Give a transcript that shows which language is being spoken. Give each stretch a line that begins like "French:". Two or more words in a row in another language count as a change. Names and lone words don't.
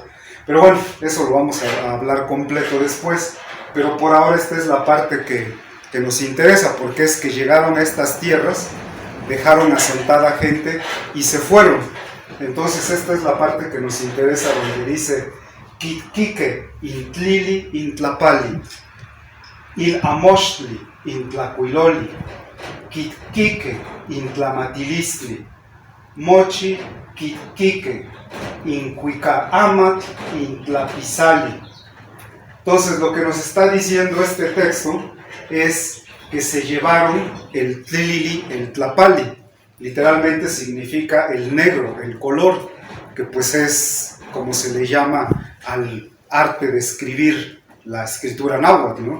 Spanish: Pero bueno, eso lo vamos a hablar completo después, pero por ahora esta es la parte que nos interesa, porque es que llegaron a estas tierras, dejaron asentada gente y se fueron. Entonces esta es la parte que nos interesa, donde dice
Nahuatl languages: Quitquique intlili intlapali, il amochtli intlacuiloli, Quitquique intlamatilisli, mochi Quitquique incuicaamat intlapisali.
Spanish: Entonces lo que nos está diciendo este texto es que se llevaron el tlilili, el tlapali. Literalmente significa el negro, el color, que pues es como se le llama al arte de escribir la escritura náhuatl, ¿no?